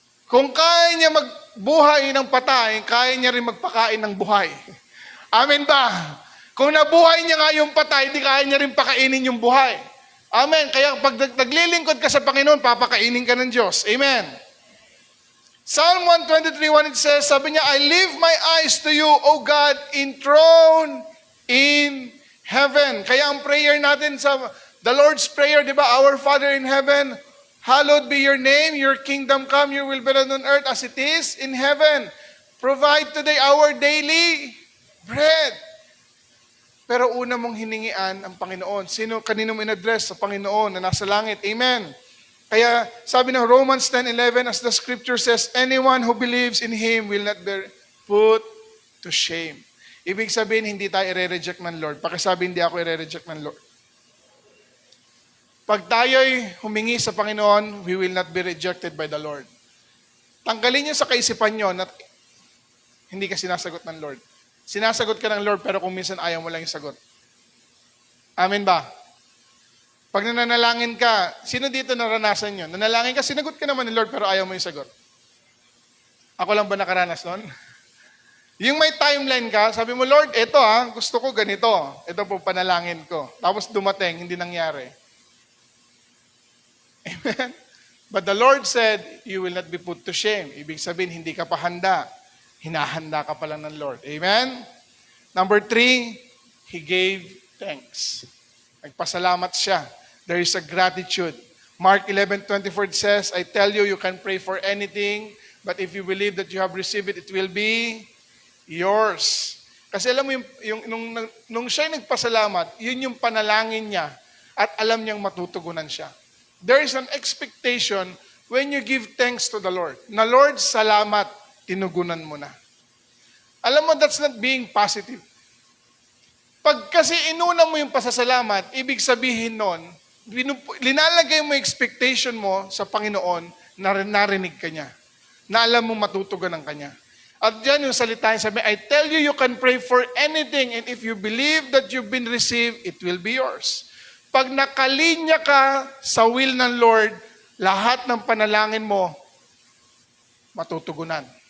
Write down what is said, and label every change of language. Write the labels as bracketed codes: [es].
[tl] Kung kaya niya magbuhay ng patay, kaya niya rin magpakain ng buhay. Amen ba? Kung nabuhay niya nga yung patay, di kaya niya rin pakainin yung buhay. Amen. Kaya pag naglilingkod ka sa Panginoon, papakainin ka ng Diyos. Amen. [en] Psalm 123:1 it says, [tl] sabi niya, [en] I lift my eyes to you, O God, enthroned in heaven. [tl] Kaya ang prayer natin sa [en] the Lord's Prayer, di ba? Our Father in heaven, hallowed be your name, your kingdom come, your will be done on earth as it is in heaven. Provide today our daily bread. [tl] Pero una mong hiningian ang Panginoon. Kanino mo in-address? Sa Panginoon na nasa langit. Amen. Kaya sabi ng Romans 10:11, [en] as the scripture says, anyone who believes in Him will not be put to shame. [tl] Ibig sabihin, hindi tayo i-reject ng Lord. Pakisabi, hindi ako i-reject ng Lord. Pag tayo'y humingi sa Panginoon, [en] we will not be rejected by the Lord. [tl] Tanggalin niyo sa kaisipan niyo na hindi ka sinasagot ng Lord. Sinasagot ka ng Lord, pero kung minsan ayaw mo lang yung sagot. Amen ba? Pag nananalangin ka, sino dito naranasan yun? Nanalangin ka, sinagot ka naman ng Lord, pero ayaw mo yung sagot. Ako lang ba nakaranas nun? Yung may timeline ka, sabi mo, Lord, eto gusto ko ganito. Ito po panalangin ko. Tapos dumating, hindi nangyari. Amen? [en] But the Lord said, you will not be put to shame. [tl] Ibig sabihin, hindi ka pa handa. Hinahanda ka pa lang ng Lord. Amen? [en] Number 3, He gave thanks. [tl] Nagpasalamat siya. [en] there is a gratitude. Mark 11:24 says, I tell you, you can pray for anything, but if you believe that you have received it, it will be yours. [tl] Kasi alam mo, nung siya nagpasalamat, yun yung panalangin niya at alam niyang matutugunan siya. [en] There is an expectation when you give thanks to the Lord. [tl] Na Lord, salamat, tinugunan mo na. Alam mo, [en] that's not being positive. [tl] Pag kasi inuna mo yung pasasalamat, ibig sabihin nun, linalagay mo yung expectation mo sa Panginoon na narinig ka niya. Na alam mo matutugunan ka niya. At dyan yung salita niya, sabi, [en] I tell you, you can pray for anything, and if you believe that you've been received, it will be yours. [tl] Pag nakalinya ka sa will ng Lord, lahat ng panalangin mo, matutugunan.